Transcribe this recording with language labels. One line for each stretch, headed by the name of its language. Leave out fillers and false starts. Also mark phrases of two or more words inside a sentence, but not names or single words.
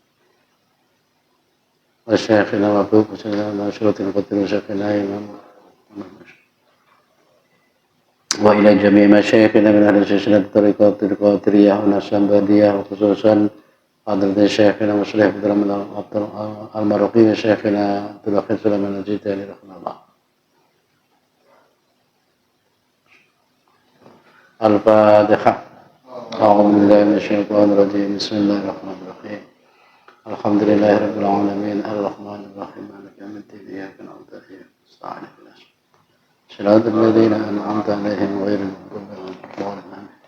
Arabic: وشيخنا مابوك، شيخنا ناصر الدين قادر، شيخنا إمام. وإلى جميع مشايخنا من أهل سلسلة طريقة القادرية ونسبادية وخصوصا حضرة شيخنا مصلح عبد المروقي وشيخنا عبد الآخر سليمان الجيتاني رحمه الله. Al-Fatihah. أعوذ بالله من الشيطان الرجيم بسم الله الرحمن الرحيم الحمد لله رب العالمين الرحمن الرحيم مالك يوم الدين إياك نعبد وإياك نستعين صراط الذين أنعمت عليهم غير المغضوب عليهم.